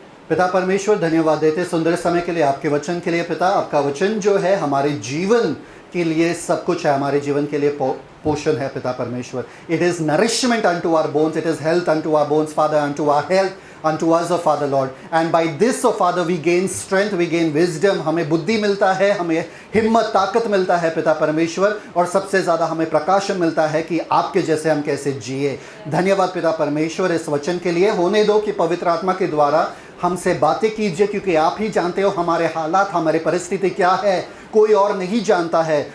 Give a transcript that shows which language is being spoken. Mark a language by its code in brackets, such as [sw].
[hi] पिता परमेश्वर, धन्यवाद देते सुंदर समय के लिए, आपके वचन के लिए। पिता, आपका वचन जो है हमारे जीवन के लिए सब कुछ है, हमारे जीवन के लिए पोषण है पिता परमेश्वर। [en] It is nourishment unto our bones, it is health unto our bones, Father, unto our health, unto us, O Father Lord. And by this, O Father, we gain strength, we gain wisdom. [hi] हमें बुद्धि मिलता है, हमें हिम्मत, ताकत मिलता है पिता परमेश्वर, और सबसे ज़्यादा हमें प्रकाशन मिलता है कि आपके जैसे हम कैसे जिए। धन्यवाद पिता परमेश्वर इस वचन के लिए। होने दो कि पवित्र आत्मा के द्वारा हमसे बातें कीजिए, क्योंकि आप ही जानते हो हमारे हालात, हमारी परिस्थिति क्या है, कोई और नहीं जानता है।